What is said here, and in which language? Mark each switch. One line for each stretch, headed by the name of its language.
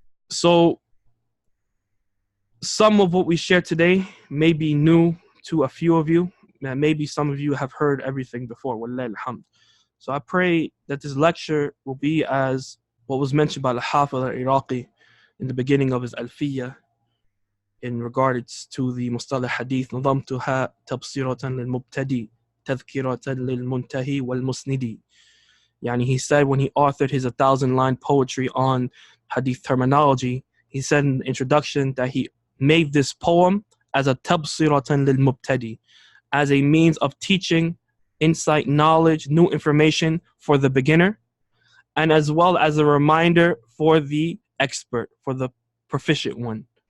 English: So some of what we share today may be new to a few of you. Maybe some of you have heard everything before. Wallahi alhamd. So I pray that this lecture will be as what was mentioned by Al-Hafiz al-Iraqi in the beginning of his Alfiyah in regards to the Mustalah Hadith.
Arabic: نظمتها تبصيرة للمبتدي تذكرة للمنتهي والمسندي.
English: Yani he said when he authored his 1,000-line poetry on Hadith terminology, he said in the introduction that he made this poem as a
Arabic: tabsiratan lil mubtadi,
English: as a means of teaching, insight, knowledge, new information for the beginner, and as well as a reminder for the expert, for the proficient one.